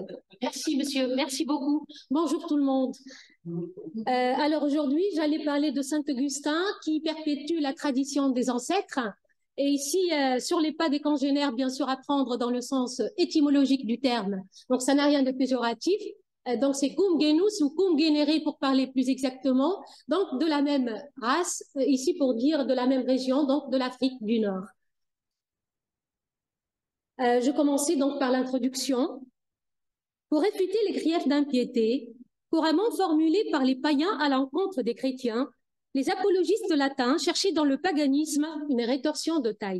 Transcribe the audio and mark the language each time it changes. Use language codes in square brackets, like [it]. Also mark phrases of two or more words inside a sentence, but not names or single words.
[fr] Merci, monsieur. Merci beaucoup. Bonjour tout le monde. Alors aujourd'hui, j'allais parler de Saint-Augustin qui perpétue la tradition des ancêtres. Et ici, sur les pas des congénères, bien sûr, à prendre dans le sens étymologique du terme. Donc, ça n'a rien de péjoratif. Donc, c'est [la] cum genus [fr] ou [la] cum genere [fr] pour parler plus exactement. Donc, de la même race, ici pour dire de la même région, donc de l'Afrique du Nord. Je commençais donc par l'introduction. Pour réfuter les griefs d'impiété, couramment formulés par les païens à l'encontre des chrétiens, les apologistes latins cherchaient dans le paganisme une rétorsion de taille.